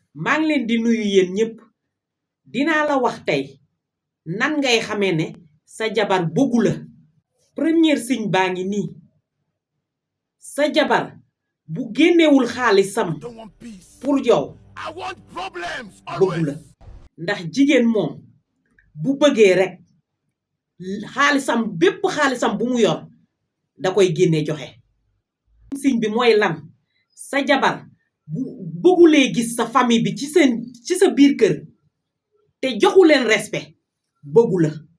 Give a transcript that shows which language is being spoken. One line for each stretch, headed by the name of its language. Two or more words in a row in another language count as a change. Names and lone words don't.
Wolof: Maa ngi leen di nuyu yéen ñépp. Dinaa la wax tey nan ngay xamee ne sa jabar bëggu la.
French: Premier signe
Wolof: baa ngi nii. Sa jabar bu génnewul xaalisam
English: I don't want peace.
Wolof: pour yow,
English: I want problems
Wolof: bëggu la.
English: always.
Wolof: Ndax jigéen moom, bu bëggee rek, xaalisam, bépp xaalisam bu mu yor, da koy génne joxe. Signe bi mooy lan? Sa jabar bu bëggulee gis sa famille bi ci seen, ci sa biir kër, te joxu leen respect, bëggu la.